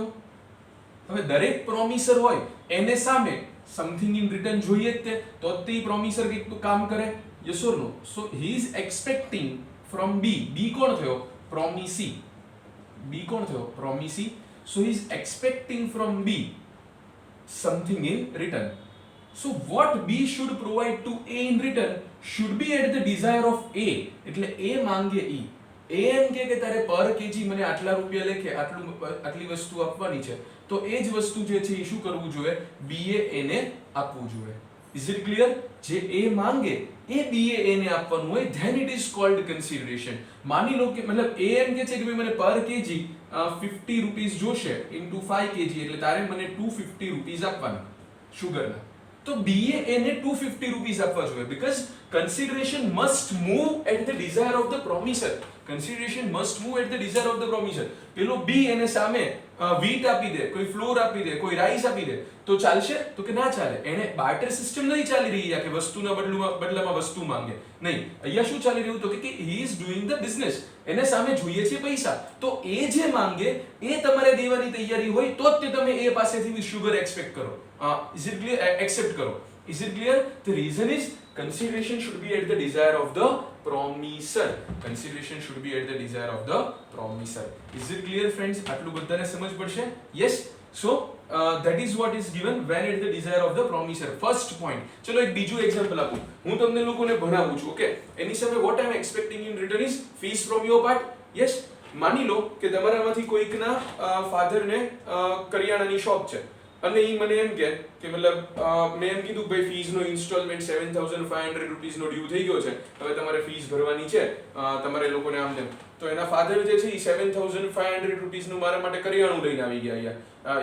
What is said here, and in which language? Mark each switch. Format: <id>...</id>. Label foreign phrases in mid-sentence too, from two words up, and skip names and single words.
<gu>હવે દરેક પ્રોમિસર હોય એને સામે</gu> <en>something in return</en> <gu>જોઈએ જ તે, તો તે પ્રોમિસર કંઈક કામ કરે.</gu> <en>yes or no? so he is expecting from B.</en> <gu>B કોણ થયો? પ્રોમિસી. બી કોણ થયો? પ્રોમિસી.</gu> <en>so he is expecting from B something in return. So what B should provide to A in return should be at the desire of A.</en> <gu>એટલે A માંગે E. A એમ કે તારે</gu> <en>per kg</en> <gu>મને આટલા રૂપિયા લેખે આટલી વસ્તુ આપવાની છે, તો એ જ વસ્તુ જે છે એ શું કરવું જોઈએ? B એ એને આપવું જોઈએ.</gu> <en>Is it clear?</en> <gu>જે A માંગે એ B એ એને આપવાનું હોય,</gu> <en>then it is called consideration.</en> <gu>માની લો કે મતલબ A એમ કે છે કે ભાઈ મને</gu> <en>per kg</en> <gu>50 રૂપીસ જોશે</gu> <en>into 5 kg,</en> <gu>એટલે તારે મને 250 રૂપીસ આપવાના શુગરના. તો B એ એને 250 રૂપીસ આપવા જોઈએ,</gu> <en>બીકોઝ consideration must move at the desire of the promiser. Consideration must move at the desire of the promiser.</en> <gu>પેલો B એને સામે વીટ આપી દે, કોઈ ફ્લોર આપી દે, કોઈ રાઈસ આપી દે, તો ચાલશે? તો કે ના ચાલે. એને બાર્ટર સિસ્ટમ નહીં ચાલી રહી કે વસ્તુના બદલામાં વસ્તુ માંગે. નહીં, અહીંયા શું ચાલી રહ્યું? તો કે</gu> <en>he is doing the business.</en> <gu>એને સામે જોઈએ છે પૈસા, તો એ જે માંગે એ તમારે દેવાની તૈયારી હોય તો જ તમે એ પાસેથી શુગર એક્સપેક્ટ કરો.</gu> <en>Is it clear? Accept કરો. Is it clear? The reason is consideration should be at the desire of the promiser. Consideration should be at the desire of the promiser. Is it clear, friends?</en> <gu>આટલું બધાને સમજ પડશે?</gu> <en>Yes. So that is what is given when at the desire of the promiser. First point.</en> <gu>ચલો એક બીજું એક્ઝામ્પલ આપું. હું તમને લોકોને ભણાવું છું, ઓકે? એની સામે</gu> <en>what I am expecting in return is fees from your part. Yes.</en> <gu>માની લો કે તમારામાંથી કોઈકના ફાધરને કરિયાણાની શોપ છે, અને ઈ મને એમ કે મતલબ મેં એમ કીધું ભાઈ ફીસ નો ઇન્સ્ટોલમેન્ટ 7500 રૂપીસ નો ડ્યુ થઈ ગયો છે, હવે તમારે ફીસ ભરવાની છે તમારે લોકોને આમ તેમ. તો એના ફાધર જે છે ઈ 7500 રૂપીસ નું મારા માટે કરિયાણું લઈને આવી ગયા અહીંયા.</gu>